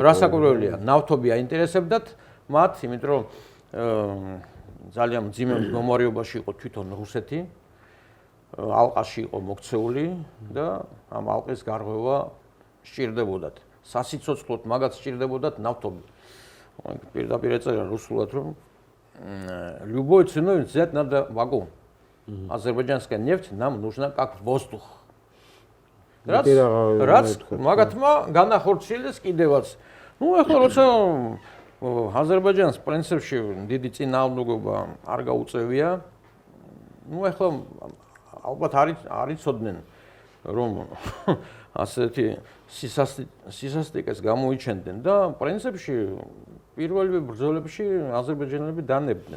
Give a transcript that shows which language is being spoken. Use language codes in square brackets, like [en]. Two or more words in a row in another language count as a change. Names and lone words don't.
[ka] რასაკვირველია, ნავთობი აინტერესებდათ მათ, იმიტომ რომ ძალიან მძიმე მდგომარეობაში იყო თვითონ რუსეთი. ალყაში იყო მოქცეული და ამ ალყის გარღვევა სჭირდებოდათ. სასიცოცხლოდ მაგაც სჭირდებოდათ ნავთობი. პირდაპირ ეწერა რუსულად, რომ [ru] любой ценой взять надо вагон. Азербайджанская нефть нам нужна как воздух. [ka] რაც მაგათმა განახორციელეს კიდევაც. ახლა როცა აზერბაიჯანს პრინციპში დიდი წინააღმდეგობა არ გაუწევია, ახლა ალბათ არ იცოდნენ, რომ ასეთი სისასტიკეს გამოიჩენდნენ და პრინციპში პირველივე ბრძოლებში აზერბაიჯანელები დანებდნენ.